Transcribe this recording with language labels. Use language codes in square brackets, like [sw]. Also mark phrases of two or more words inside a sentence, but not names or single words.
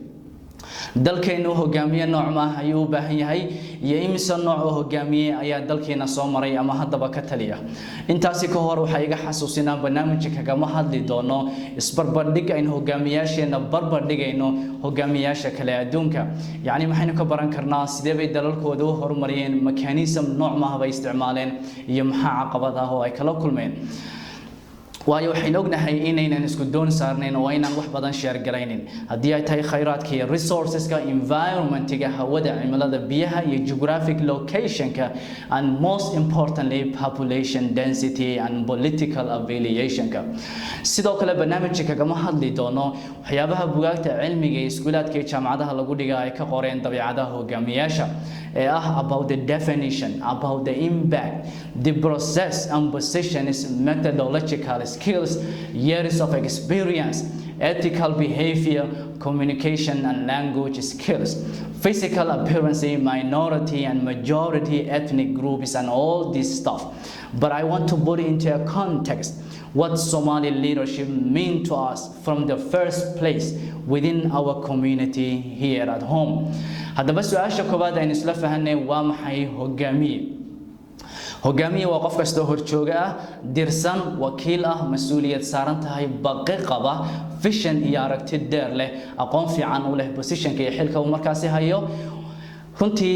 [so] dalkeenu hogaamiye nooc ma ayuu u baahan yahay iyo imisa nooc oo hogaamiye ayaa dalkeena soo maray ama haddaba ka taliya intaasi ka hor waxa iga xasuusinaa barnaamijka kagama hadli doono isbarbardhig aynu hogaamiyaasheena barbardhigayno hogaamiyaasha kale adduunka yacni maxaynu ka baran karnaa sidee bay dalalkooda u horumariyeen mechanism nooc ma bay isticmaaleen iyo maxaa caqabad ah oo ay kala kulmeen waayo waxaan ognahay inaynan isku doon saarnayn oo inaan wax badan share garaynin hadii ay tahay khayraadka iyo resourceska environmentiga hawada cimilada biyaha iyo [en] geographic locationka and most importantly population density and political affiliationka [so] sidoo kale barnaamijka kagama hadli doono waxyaabaha bugaagta cilmiga ee iskuulaadka iyo jaamacadaha lagu dhigaa ay ka qoreen dabeecadaha hogaamiyaasha [en] about the definition, about the impact, the process and positions, methodological skills, years of experience, ethical behavior, communication and language skills, physical appearance, minority and majority ethnic groups and all this stuff. But I want to put it into a context what Somali leadership mean to us from the first place within our community here at home. [so] haddaba su'aasha koobaad aynu isla fahanay waa maxay hogaamiye hogaamiye waa qof kasta horjooga ah dirsan wakiil ah mas'uuliyad saaran tahay baqi qaba vision iyo aragti dheer leh aqoon fiican u leh positionka iyo xilka uu markaasi hayo runtii